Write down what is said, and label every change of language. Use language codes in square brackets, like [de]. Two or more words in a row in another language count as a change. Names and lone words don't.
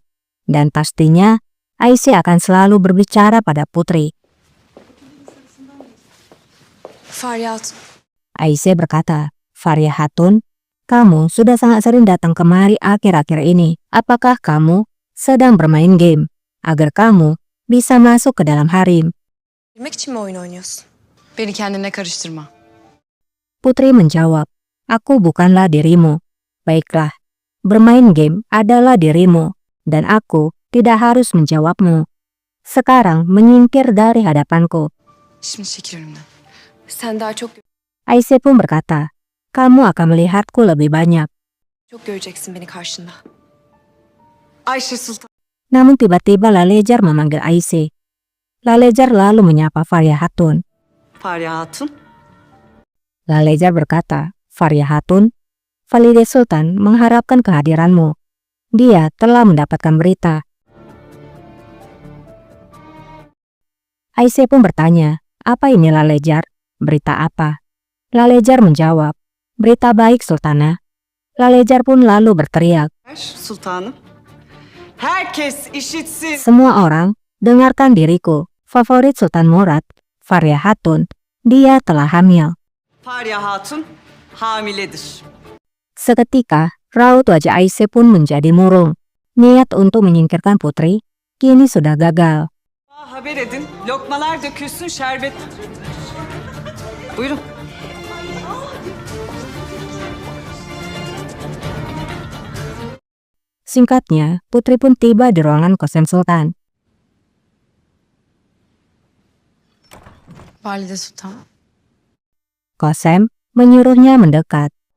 [id] Dan pastinya, Aisyah akan selalu berbicara pada Putri. Fahriye Hatun, Aisyah berkata, Fahriye Hatun, kamu sudah sangat sering datang kemari akhir-akhir ini. Apakah kamu sedang bermain game agar kamu bisa masuk ke dalam harem? [tr] Girmek için mi oyun oynuyorsun? Beni kendine karıştırma. [id] Putri menjawab, aku bukanlah dirimu. Baiklah, bermain game adalah dirimu, dan aku tidak harus menjawabmu. Sekarang menyingkir dari hadapanku. [tr] Şimdi çekil önümden. sen daha çok [id] Aisyah pun berkata, kamu akan melihatku lebih banyak. [tr] göreceksin beni karşında. Ayşe Sultan. [id] Namun tiba-tiba Lalejar memanggil Aisyah. Lalejar lalu menyapa Fahriye Hatun. Fahriye Hatun. Lalejar berkata, Fahriye Hatun, Valide Sultan mengharapkan kehadiranmu. Dia telah mendapatkan berita. Aisyah pun bertanya, apa ini Lalejar? Berita apa? Lalejar menjawab, berita baik Sultana. Lalejar pun lalu berteriak, [tr] Sultanım. Herkes işitsin. [id] semua orang dengarkan diriku. Favorit Sultan Murad, Fahriye Hatun, dia telah hamil. [tr] Fahriye Hatun hamiledir. [id] Seketika, raut wajah Aisyah pun menjadi murung. Niat untuk menyingkirkan Putri kini sudah gagal. [tr] Haber edin. Lokmalar dökülsün şerbet. Buyurun. [id] Singkatnya, Putri pun tiba di ruangan Kosem Sultan. Valide Sultan. Kosem menyuruhnya mendekat.